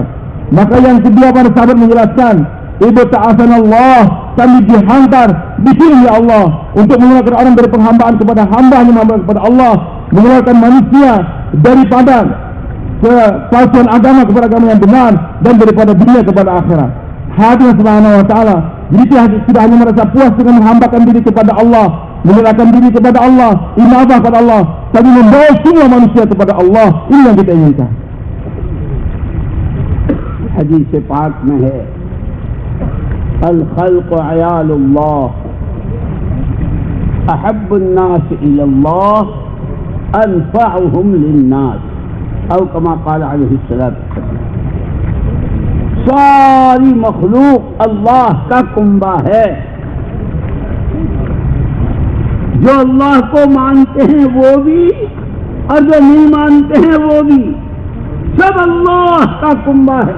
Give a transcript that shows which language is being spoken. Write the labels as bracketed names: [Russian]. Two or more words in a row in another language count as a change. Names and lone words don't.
[Malay] Maka yang kedua para sahabat menjelaskan, Ibu ta'asanallah, kami dihantar, dipilih ya Allah untuk mengeluarkan orang dari penghambaan kepada hamba, hanya menghamba kepada Allah, mengeluarkan manusia daripada kepalsuan agama kepada agama yang benar, dan daripada dunia kepada akhirat. Hadir [Arabic] سبحانه وتعالى. [Malay] Jadi tidak hanya merasa puas dengan menghambakan diri kepada Allah, menyerahkan diri kepada Allah, inabah kepada Allah, tapi membawa semua manusia kepada Allah. Ini yang kita inginkan. [Urdu] حدیث پاک میں ہے, [Arabic] الخلق عيال الله، أحب الناس إلى الله أنفعهم للناس, atau كما قال عليه الصلاة والسلام. [Urdu] ساری مخلوق اللہ کا کنبہ ہے. جو اللہ کو مانتے ہیں وہ بھی اور جو نہیں مانتے ہیں وہ بھی، سب اللہ کا کنبہ ہے.